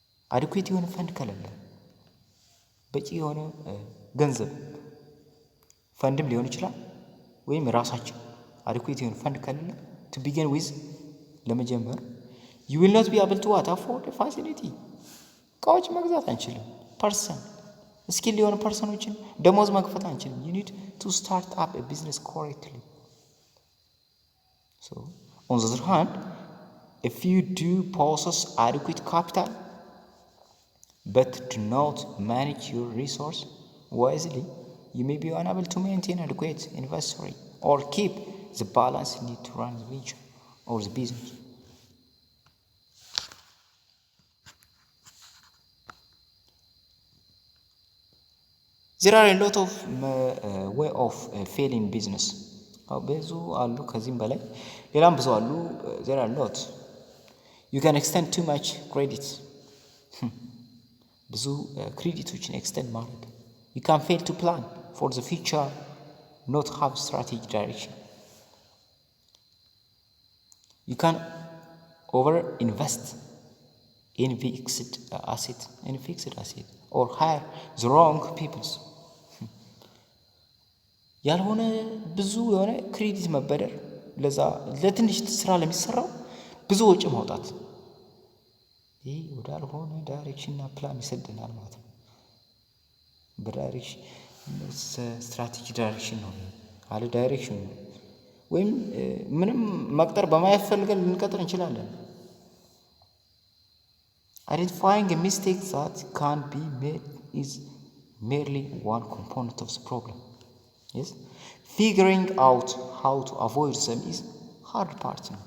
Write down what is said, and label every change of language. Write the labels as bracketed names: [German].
[Amharic] አዲኩዌት የሆነ ፈንድ ከሌለ፣ በቂ የሆነ ገንዘብ ፈንድም ሊሆን ይችላል ወይም ራሳችን አዲኩዌት የሆነ ፈንድ ከሌለ [English] to begin with [Amharic] ለመጀመር [English] you will not be able to afford a facility. [Amharic] እቃዎች መግዛት አንችልም። ፐርሰን ስኪል የሆነ ፐርሰኖችን ደሞዝ መክፈት አንችልም። [English] you need to start up a business correctly. So on the other hand, if you do possess adequate capital but do not manage your resource wisely, you may be unable to maintain adequate inventory or keep the balance needed to run the venture or the business. There are a lot of way of failing business. [Amharic] ብዙ አሉ፣ ከዚህም በላይ ሌላም ብዙ አሉ። [English] there are a lot. You can extend too much credit. [Amharic] ብዙ ክሬዲቶችን ኤክስቴንድ ማድረግ። [English] you can fail to plan for the future, not have strategic direction. You can over invest in fixed asset or hire the wrong peoples. [Amharic] ያልሆነ ብዙ የሆነ ክሬዲት መበደር፣ ለዛ ለትንሽ ስራ ለሚሰራው ብዙ ወጪ ማውጣት፣ ይህ ወዳልሆነ ዳይሬክሽንና ፕላን ይሰደናል ማለት ነው። በዳይሬክሽን ስትራቴጂ ዳይሬክሽን ነው አለ ዳይሬክሽን ነው። ወይም ምንም መቅጠር በማያስፈልገን ልንቀጥር እንችላለን። [English] Identifying a mistake that can be made is merely one component of the problem. Yes, figuring out how to avoid them is hard part.